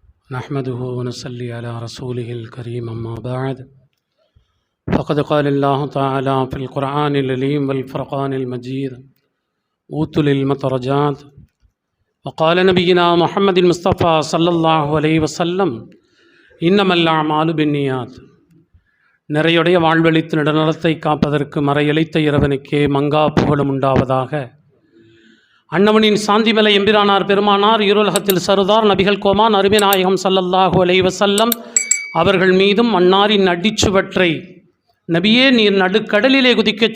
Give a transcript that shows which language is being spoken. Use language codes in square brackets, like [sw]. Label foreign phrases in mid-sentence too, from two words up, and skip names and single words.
[ar] نحمده ونصلي على رسوله الكريم أما بعد فقد قال الله تعالى في القرآن العليم والفرقان المجيد أوتوا للعلم درجات وقال نبينا محمد المصطفى صلى الله عليه وسلم إنما الأعمال بالنيات. [ta] நிறையுடைய வாழ்வழித்து நடுநலத்தை காப்பதற்கு மறையளித்த இறைவனுக்கே மங்கா புகழும் உண்டாவதாக. அன்னவனின் சாந்திமலை எம்பிரானார் பெருமானார் இருலகத்தில் சருதார் நபிகள் கோமான் அருமைநாயகம் [ar] صلى الله عليه وسلم [ta] அவர்கள் மீதும் அன்னாரின் அடிச்சுவற்றை நபியே நீர் நடுக்கடலிலே குதிக்கச்